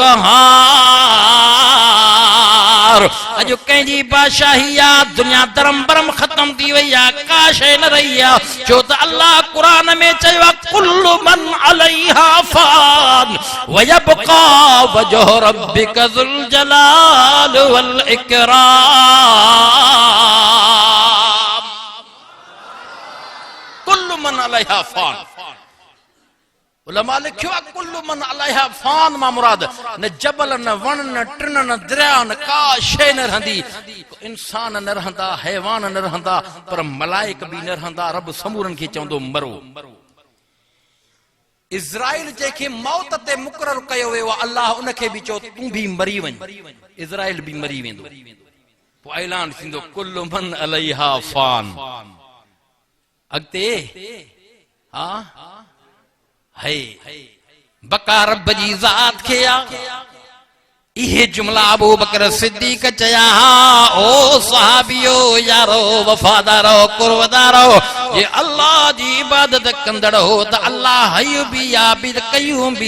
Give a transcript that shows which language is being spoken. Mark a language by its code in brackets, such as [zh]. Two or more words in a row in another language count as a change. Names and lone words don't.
[sd] क़हार अॼु कंहिंजी बादशाही आहे दुनिया दरम बरम ख़त्म थी वई आहे का शइ न रही आहे छो त अल्लाह क़ुरान में चयो आहे [ar] كل من عليها فان و يبقى وجه ربك ذو الجلال وال [sd] इकराम [ar] كل من عليها فان [sd] उलमा लिखियो आहे [ar] كل من عليها فان [sd] मां मुराद न जबल न वण न टिण न दरिया न का शइ न रहंदी इंसान न रहंदा हैवान न रहंदा पर मलाइक बि न रहंदा रब समूरनि खे चवंदो मरो इज़राइल जंहिंखे मौत ते मुक़रर कयो वियो आहे अल्लाह उनखे बि चयो तूं बि मरी वञ इज़राइल बि मरी वेंदो पोइ ऐलान थींदो [ar] كل من عليها فان [sd] अॻिते हा है बका रब जी ज़ात खे इहे जुमला अबू बकर सिद्दीक़ चया ओ सहाबियो यारो वफादारो कुर्वदारो ये अल्लाह जी इबादत कंदड़ हो त अल्लाह हय बि या बि कयूं बि